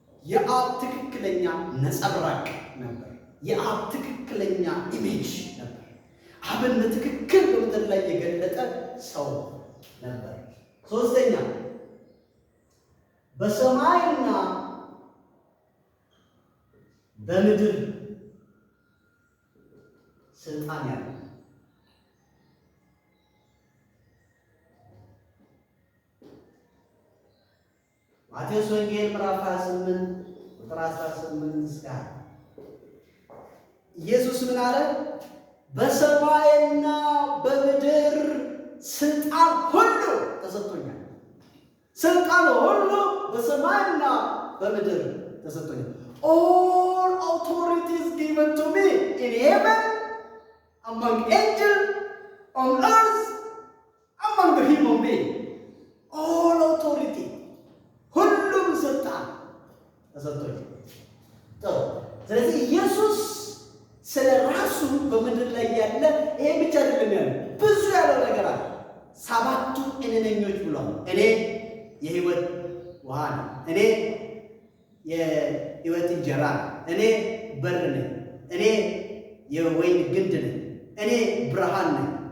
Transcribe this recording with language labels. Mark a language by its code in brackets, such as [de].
[am] የአብ ትክክለኛ ነጸብራቅ ነበር። የአብ ትክክለኛ ኢሜጅ ነበር። አብን በትክክል በምድር ላይ የገለጠ ሰው ነበር። ሶስተኛ በሰማይና በምድር ስልጣን ያለው ማቴዎስ ወንጌል ምዕራፍ 28:18-20 ኢየሱስ ምን አለ? በሰማይና በምድር ስልጣን ሁሉ ተሰጥቶኛል። ስልጣን ሁሉ በሰማይና በምድር ተሰጥቶኛል። [en] All authority is given to me in heaven, among angels, on earth, among the human beings. All authority [am] ተሰጥቶኝ ጥሩ። ስለዚህ ኢየሱስ ስለ ራሱ በምድር ላይ ያለ ይሄ ብቻ አይደለም ያለው ብዙ ያለው ነገር አለ። ሰባቱ እነኞች ብሏል። እኔ የህይወት ውሃ ነኝ፣ እኔ የህይወት እንጀራ ነኝ፣ እኔ በር ነኝ፣ እኔ የወይን ግንድ ነኝ፣ እኔ ብርሃን ነኝ፣